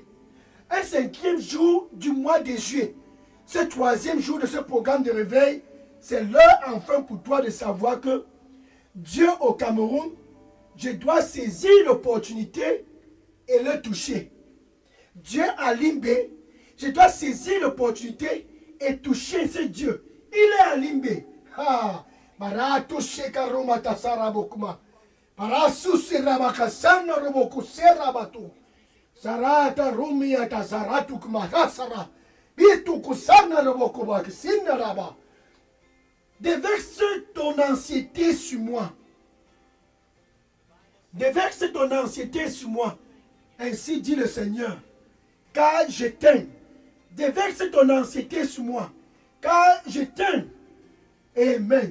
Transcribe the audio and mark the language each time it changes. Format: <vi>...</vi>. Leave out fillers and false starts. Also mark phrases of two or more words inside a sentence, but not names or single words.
<fr>Un 5e jour du mois de juillet. Ce 3e jour de ce programme de réveil, c'est l'heure enfin pour toi de savoir que Dieu au Cameroun, je dois saisir l'opportunité et le toucher. Dieu à Limbe, je dois saisir l'opportunité et toucher ce Dieu. Il est à Limbe. Ah, barato shekaroma tasara bokuma. Barasu siramakasana roboku serabatu. Sarata rumia tasaratu kumarasara. Bitu kusana roboku bakisina raba. Déverse ton anxiété sur moi. Déverse ton anxiété sur moi. Ainsi dit le Seigneur. Car je t'aime. Déverse ton anxiété sur moi. Car je t'aime. Amen.</fr>